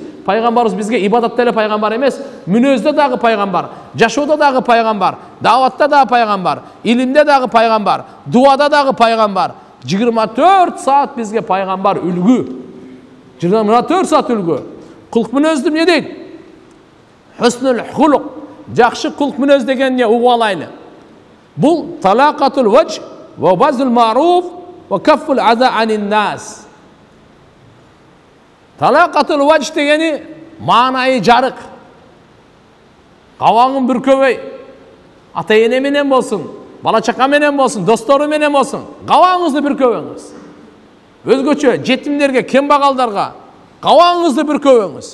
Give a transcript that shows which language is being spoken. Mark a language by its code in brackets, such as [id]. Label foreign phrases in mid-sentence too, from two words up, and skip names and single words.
[ky] Пайгамбарыбыз бизге ибадатта эле пайгамбар эмес, мүнөздө дагы пайгамбар, жашоодо дагы пайгамбар, даватта дагы пайгамбар, илимде дагы пайгамбар, дуада дагы пайгамбар. 24 saat бизге пайгамбар үлгү. 24 saat үлгү. Кулк мүнөздү эмне дейт? [ar] حسن الخلق. [ky] Жакшы кулк мүнөз деген эмне угуп алайлы. Бул [ar] طلاقة الوجه وبذل المعروف وكف الأذى عن الناس. طلاقة الوجه [ky] дегени маанайы жарык. Кабагың бүркөбөй. Ата эне менен болсун, бала чака менен болсун, достору менен болсун, кабагыңызды бүркөбөңүз. Өзгөчө жетимдерге, кембагалдарга кабагыңызды бүркөбөңүз.